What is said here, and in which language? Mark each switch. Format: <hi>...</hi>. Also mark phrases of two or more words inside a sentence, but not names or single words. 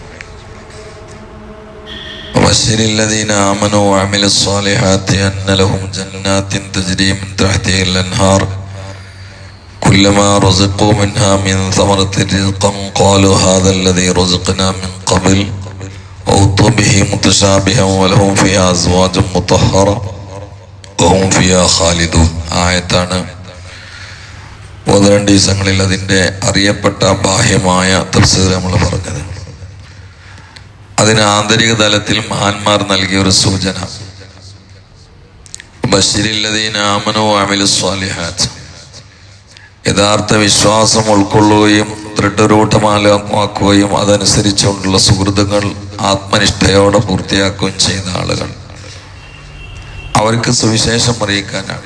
<ar>وبشر الذين آمنوا وعملوا الصالحات أن لهم جنات تجري من تحتها الأنهار كلما رزقوا منها من ثمرة رزقا قالوا هذا الذي رزقنا من قبل وأوتوا به متشابها ولهم فيها أزواج مطهرة وهم فيها خالدون.</ar> <ml>ആയത്താണ് ഓതേണ്ട ദിവസങ്ങളിൽ അതിൻ്റെ അറിയപ്പെട്ട ബാഹ്യമായ തഫ്സീർ നമ്മൾ പറഞ്ഞത്. അതിന് ആന്തരിക തലത്തിൽ മഹാന്മാർ നൽകിയ ഒരു സൂചന,</ml> <ar>بشر الذين آمنوا وعملوا الصالحات,</ar> <ml>യഥാർത്ഥ വിശ്വാസം ഉൾക്കൊള്ളുകയും ദൃഢരൂഢമാക്കുകയും അതനുസരിച്ചുകൊണ്ടുള്ള സുഹൃത്തുക്കൾ ആത്മനിഷ്ഠയോടെ പൂർത്തിയാക്കുകയും ചെയ്യുന്ന ആളുകൾ, അവർക്ക് സുവിശേഷം അറിയിക്കാനാണ്.</ml>